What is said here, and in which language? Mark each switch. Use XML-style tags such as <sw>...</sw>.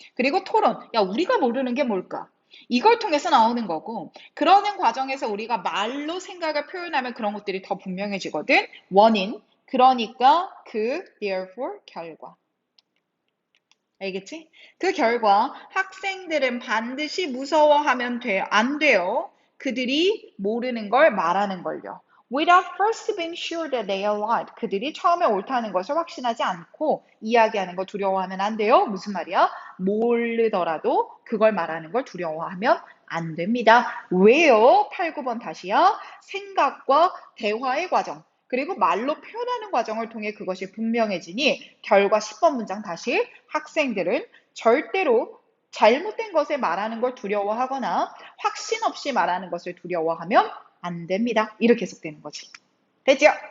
<ko>그리고 토론, 야 우리가 모르는 게 뭘까? 이걸 통해서 나오는 거고 그러는 과정에서 우리가 말로 생각을 표현하면 그런 것들이 더 분명해지거든. 원인, 그러니까 그 therefore 결과. 알겠지? 그 결과 학생들은 반드시 무서워하면 안 돼요. 그들이 모르는 걸 말하는 걸요.</ko> <en>Without first being sure that they are right.</en> <ko>그들이 처음에 옳다는 것을 확신하지 않고 이야기하는 거 두려워하면 안 돼요. 무슨 말이야? 모르더라도 그걸 말하는 걸 두려워하면 안 됩니다. 왜요? 8, 9번 다시요. 생각과 대화의 과정. 그리고 말로 표현하는 과정을 통해 그것이 분명해지니 결과 10번 문장 다시 학생들은 절대로 잘못된 것을 말하는 걸 두려워하거나 확신 없이 말하는 것을 두려워하면 안 됩니다. 이렇게 해석되는 거지. 됐죠?</ko>